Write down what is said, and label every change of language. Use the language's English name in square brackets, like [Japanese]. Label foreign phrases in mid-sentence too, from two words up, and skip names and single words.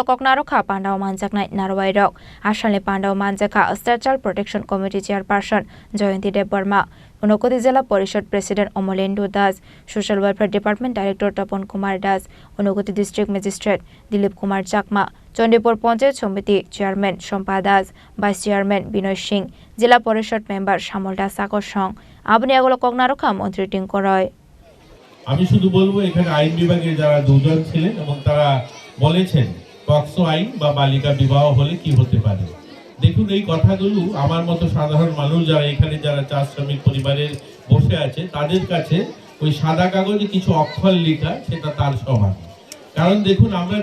[Kok Borok] kokna rokha pandao manjaknai narwai rok ashale pandao manjaka State Child Protection Committee Chairperson Jayanti Debbarma Unakoti Jila Parishad President Omolendo Das Social Welfare Department Director Dopon Kumar Das Unakoti District Magistrate Dilip Kumar Chakma Chandipur Panchayat Samiti Chairman Shompa Das [English] Vice Chairman [Kok Borok] Binoy Singh Jila Parishad Member Shamol Das Sakor Song abani agolo kokna rokha Mantri Tinkorai [Bangla] আমি শুধু বলবো এখানে আইন বিভাগের যারা দুজন ছিলেন এবং তারা বলেছেন পক্সো আইন বা বালিকা বিবাহ হলে কি হতে পারে দেখুন এই কথাগুলো আমার মতো সাধারণ মানুষ যারা এখানে যারা চা শ্রমিক পরিবারের বসে আছে তাদের কাছে ওই সাদা কাগজে কিছু অক্ষর লেখা সেটা তার সমান কারণ দেখুন আমরা